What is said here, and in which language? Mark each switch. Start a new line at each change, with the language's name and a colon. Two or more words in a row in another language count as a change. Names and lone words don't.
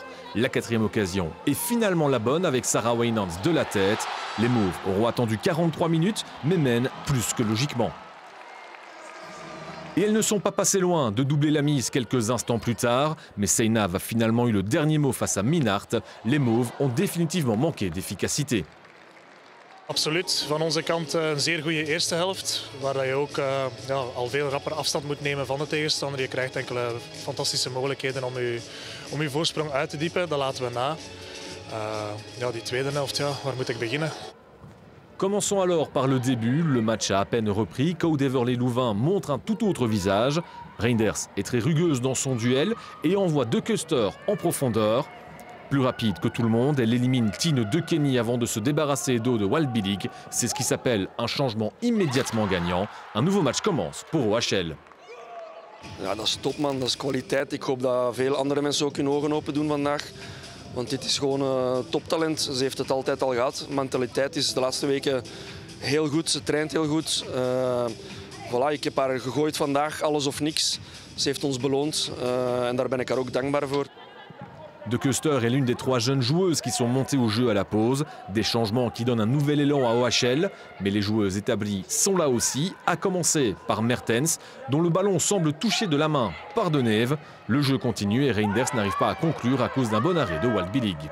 French: La quatrième occasion est finalement la bonne avec Sarah Wynans de la tête. Les Mauves auront attendu 43 minutes mais mènent plus que logiquement. Et elles ne sont pas passées loin de doubler la mise quelques instants plus tard, mais Seinav a finalement eu le dernier mot face à Minhart. Les Mauves ont définitivement manqué d'efficacité.
Dutch: Absoluut. Van onze kant een zeer goede eerste helft, waar je ook al veel rapper afstand moet nemen van de tegenstander. Je krijgt enkele fantastische mogelijkheden om je voorsprong uit te diepen. Dat laten we na. Die tweede helft, waar moet ik beginnen?
French: Commençons alors par le début. Le match a à peine repris. Koud Everley-Louvain montre un tout autre visage. Reinders est très rugueuse dans son duel et envoie De Kuster en profondeur. Plus rapide que tout le monde, elle élimine Tine Dekeny avant de se débarrasser d'eau de Waldbillig. C'est ce qui s'appelle un changement immédiatement gagnant. Un nouveau match commence pour OHL.
Dutch: Ja, dat is top man, dat is kwaliteit. Ik hoop dat veel andere mensen ook hun ogen open doen vandaag. Want dit is gewoon toptalent. Ze heeft het altijd al gehad. Mentaliteit is de laatste weken heel goed. Ze traint heel goed. Voilà, ik heb haar gegooid vandaag, alles of niks. Ze heeft ons beloond en daar ben ik haar ook dankbaar voor.
French: De Kuster est l'une des 3 jeunes joueuses qui sont montées au jeu à la pause. Des changements qui donnent un nouvel élan à OHL. Mais les joueuses établies sont là aussi, à commencer par Mertens, dont le ballon semble toucher de la main par Deneve. Le jeu continue et Reinders n'arrive pas à conclure à cause d'un bon arrêt de Waldbillig.